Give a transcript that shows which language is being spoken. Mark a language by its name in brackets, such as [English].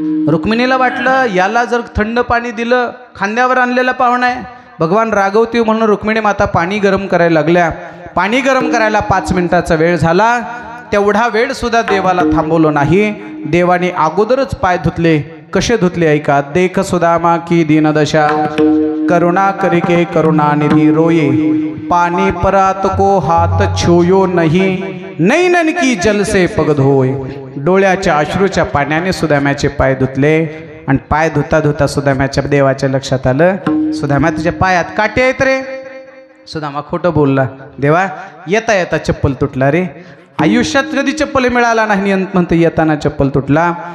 [Marathi] रुक्मिणीला वाटलं याला जर थंड पाणी दिलं खांद्यावर आणलेला पाहुणा आहे भगवान रागवतील म्हणून रुक्मिणी माता पाणी गरम करायला लागल्या. पाणी गरम करायला 5 मिनिटाचा वेळ झाला. तेवढा वेळ सुद्धा देवाला थांबवलं नाही. देवाने अगोदरच पाय धुतले. कसे धुतले ऐका. [Hindi] देख सुदामा की दीनदशा करुणा करके करुणानिधि रोये पानी परात को हात छुयो नहीं नैनन की जल से पग धोय. [Marathi] डोळ्याच्या अश्रूच्या पाण्याने सुदाम्याचे पाय धुतले आणि पाय धुता धुता सुदाम्याच्या देवाच्या लक्षात आलं सुदामा तुझ्या पायात काटे आहेत रे. सुदामा खोटं बोलला. देवा येता येता चप्पल तुटला रे. आयुष्यात कधी चप्पल मिळाला नाही म्हणतो येताना चप्पल तुटला.